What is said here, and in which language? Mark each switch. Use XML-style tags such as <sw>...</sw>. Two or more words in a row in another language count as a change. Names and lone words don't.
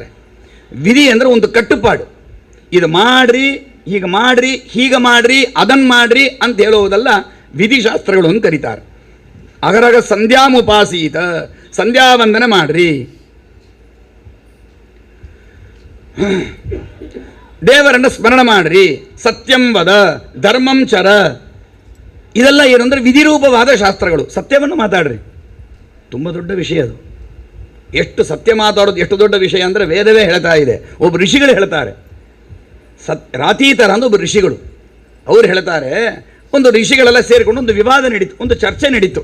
<kn>ವಿಧಿ ಅಂದರೆ ಒಂದು ಕಟ್ಟುಪಾಡು, ಇದು ಮಾಡ್ರಿ, ಹೀಗೆ ಮಾಡ್ರಿ, ಹೀಗೆ ಮಾಡ್ರಿ, ಅದನ್ನು ಮಾಡ್ರಿ ಅಂತ ಹೇಳುವುದಲ್ಲ ವಿಧಿಶಾಸ್ತ್ರಗಳು ಅಂತ ಕರೀತಾರೆ.</kn> <sa>ಅಗರಗ ಸಂಧ್ಯಾಮುಪಾಸೀತ,</sa> <kn>ಸಂಧ್ಯಾವಂದನೆ ಮಾಡ್ರಿ, ದೇವರನ್ನು ಸ್ಮರಣ ಮಾಡ್ರಿ,</kn> <sa>ಸತ್ಯಂ ವದ, ಧರ್ಮಂ ಚರ,</sa> <kn>ಇದೆಲ್ಲ ಏನು ಅಂದರೆ ವಿಧಿರೂಪವಾದ ಶಾಸ್ತ್ರಗಳು. ಸತ್ಯವನ್ನು ಮಾತಾಡ್ರಿ, ತುಂಬ ದೊಡ್ಡ ವಿಷಯ ಅದು. ಎಷ್ಟು ಸತ್ಯ ಮಾತಾಡೋದು ಎಷ್ಟು ದೊಡ್ಡ ವಿಷಯ ಅಂದರೆ ವೇದವೇ ಹೇಳ್ತಾ ಇದೆ. ಒಬ್ಬ ಋಷಿಗಳು ಹೇಳ್ತಾರೆ, ರಾತೀತರ ಅಂತ ಒಬ್ಬ ಋಷಿಗಳು, ಅವರು ಹೇಳ್ತಾರೆ, ಒಂದು ಋಷಿಗಳೆಲ್ಲ ಸೇರಿಕೊಂಡು ಒಂದು ವಿವಾದ ನಡೀತು, ಒಂದು ಚರ್ಚೆ ನಡೀತು.</kn>